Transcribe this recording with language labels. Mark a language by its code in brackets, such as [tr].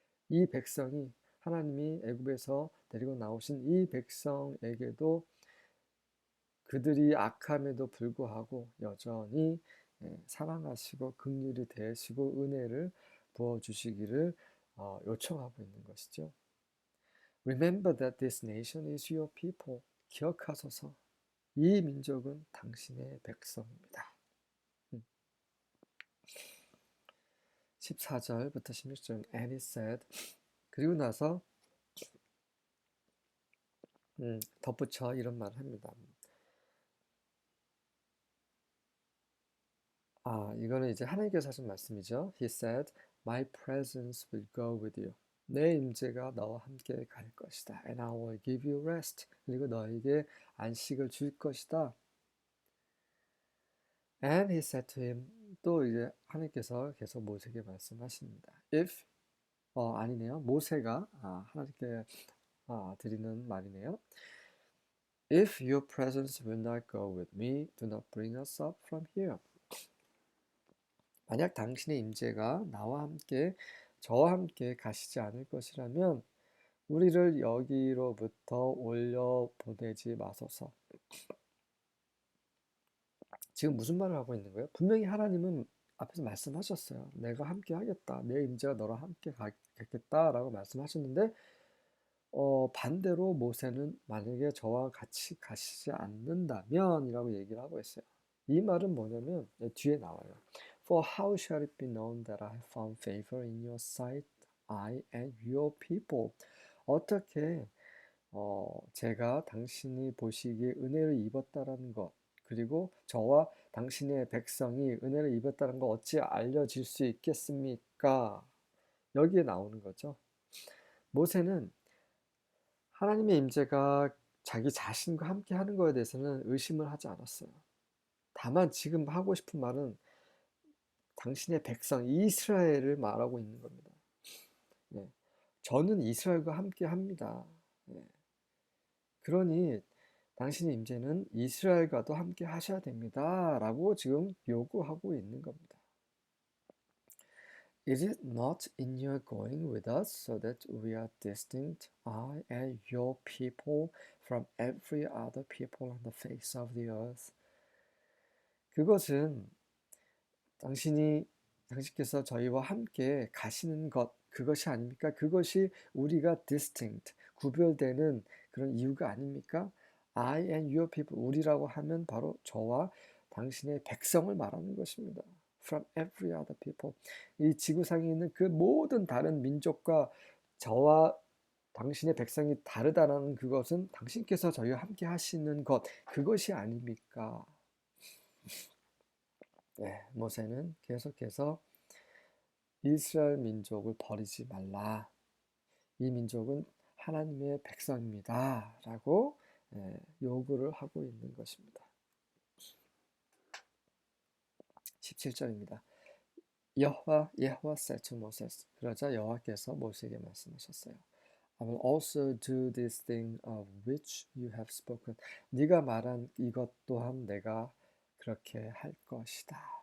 [ko] 이 백성이 하나님이 애굽에서 데리고 나오신 이 백성에게도 그들이 악함에도 불구하고 여전히 사랑하시고 긍휼히 대하시고 은혜를 부어주시기를 요청하고 있는 것이죠. [en] Remember that this nation is your people. [ko] 기억하소서. 이 민족은 당신의 백성입니다. 14절부터 16절 [en] and he said [ko] 그리고 나서 덧붙여 이런 말을 합니다. 이거는 이제 하나님께서 하신 말씀이죠. [en] He said, My presence will go with you. [ko] 내 임재가 너와 함께 갈 것이다. [en] And I will give you rest. [ko] 그리고 너에게 안식을 줄 것이다. [en] And he said to him, [ko] 또 이제 하나님께서 계속 모세에게 말씀하십니다. If, 아니네요. 모세가 하나님께 드리는 말이네요. [en] If your presence will not go with me, do not bring us up from here. [ko] 만약 당신의 임재가 나와 함께 저와 함께 가시지 않을 것이라면 우리를 여기로부터 올려 보내지 마소서. 지금 무슨 말을 하고 있는 거예요? 분명히 하나님은 앞에서 말씀하셨어요. 내가 함께 하겠다. 내 임재가 너랑 함께 가겠다라고 말씀하셨는데 반대로 모세는 만약에 저와 같이 가시지 않는다면 이라고 얘기를 하고 있어요. 이 말은 뭐냐면 뒤에 나와요. [en] For how shall it be known that I have found favor in your sight, I and your people? [ko] 어떻게 제가 당신이 보시기에 은혜를 입었다라는 것, 그리고 저와 당신의 백성이 은혜를 입었다는 것 어찌 알려질 수 있겠습니까? 여기에 나오는 거죠. 모세는 하나님의 임재가 자기 자신과 함께 하는 것에 대해서는 의심을 하지 않았어요. 다만 지금 하고 싶은 말은 당신의 백성 이스라엘을 말하고 있는 겁니다. 네. 저는 이스라엘과 함께 합니다. 네. 그러니 당신의 임재는 이스라엘과도 함께 하셔야 됩니다. 라고 지금 요구하고 있는 겁니다. [en] Is it not in your going with us so that we are distinct, I and your people, from every other people on the face of the earth? [ko] 그것은 당신께서 저희와 함께 가시는 것, 그것이 아닙니까? 그것이 우리가 distinct, 구별되는 그런 이유가 아닙니까? [en] I and your people, [ko] 우리라고 하면 바로 저와 당신의 백성을 말하는 것입니다. [en] From every other people. [ko] 이 지구상에 있는 그 모든 다른 민족과 저와 당신의 백성이 다르다는 그것은 당신께서 저희와 함께 하시는 것, 그것이 아닙니까? 네, 모세는 계속해서 이스라엘 민족을 버리지 말라. 이 민족은 하나님의 백성입니다. 라고 요구를 하고 있는 것입니다. 17절입니다. [en] 여호와 said to Moses. [ko] 그러자 여호와께서 모세에게 말씀하셨어요. [en] I will also do this thing of which you have spoken. [ko] 네가 말한 이것 또한 내가 그렇게 할 것이다.